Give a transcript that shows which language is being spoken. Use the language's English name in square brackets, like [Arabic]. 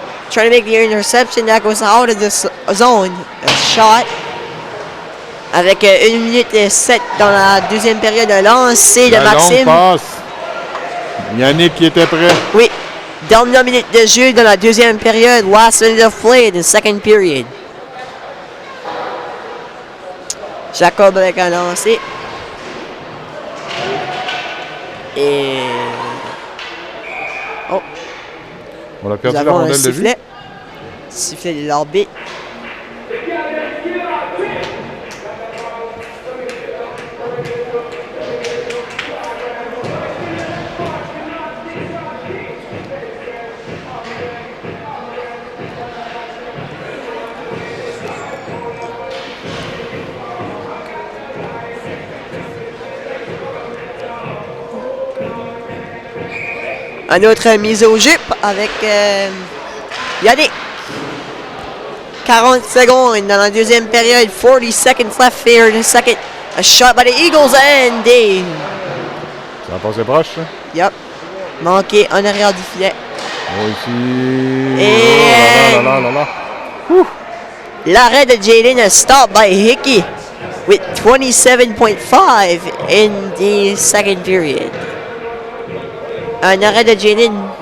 [English] Trying to make the interception. That goes out of the zone. A shot. [French] Avec 1 minute et 7 dans la deuxième période, un lancer de La longue Maxime. passe. Yannick qui était prêt. Oui. Dernière minute de jeu dans la deuxième période. [English] Last minute of play in the second period. [French] Jacob avec un lancer. Et... Oh, On a nous perdu la avons un rondelle de vue. sifflet. Sifflet de l'arbitre. Un autre mise au jeu avec Yannick. 40 secondes dans la deuxième période. [English] 40 seconds left here in the second. A shot by the Eagles and they... [French] Ça a passé proche, ça. Yep. Manqué en arrière du filet. Oh, ici. Et- Oh là là là là là. L'arrêt de Jaden [English] a stopped by Hickey with 27.5 in the second period. [French] Un arrêt de Jaden.